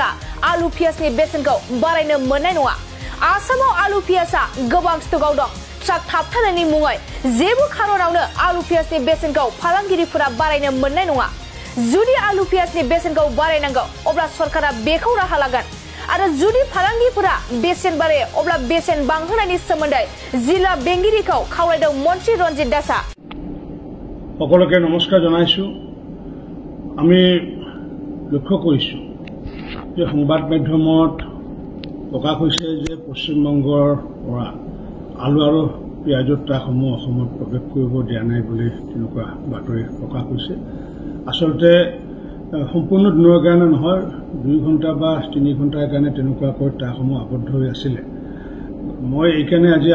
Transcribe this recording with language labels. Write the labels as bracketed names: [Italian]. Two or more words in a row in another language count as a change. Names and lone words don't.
[Bodo] आलु पियाजनि बेसेनखौ बारायनो मोननाय नङा आसामाव आलु पियाजआ गोबां स्टकआव दं ट्राक थाबथानायनि मुङै जेबो खारनावनो आलु पियाजनि बेसेनखौ फालांगिरिफोरा बारायनो मोननाय नङा जुदि आलु पियाजनि बेसेनखौ बारायनांगौ अब्ला सरकारा बेखौ राहा लागोन आरो जुदि फालांगिफोरा बेसेन बारायो अब्ला बेसेन बांहोनायनि सोमोन्दै जिल्ला बेंगिरिखौ खावलायदों मन्त्रि रन्जित दासआ [Assamese] সকলোকে নমস্কাৰ জনাইছো আমি লক্ষ্য কৰিছোঁ যে সংবাদ মাধ্যমত প্ৰকাশ হৈছে যে পশ্চিমবংগৰ পৰা আলু আৰু পিয়াজৰ ট্ৰাকসমূহ অসমত প্ৰৱেশ কৰিব দিয়া নাই বুলি তেনেকুৱা বাতৰি প্ৰকাশ হৈছে আসলতে সম্পূৰ্ণ দিনৰ কাৰণে নহয় 2 ঘণ্টা বা 3 ঘণ্টাৰ কাৰণে তেনেকুৱাকৈ ট্ৰাকসমূহ আবদ্ধ হৈ আছিল মই এইকাৰণে আজি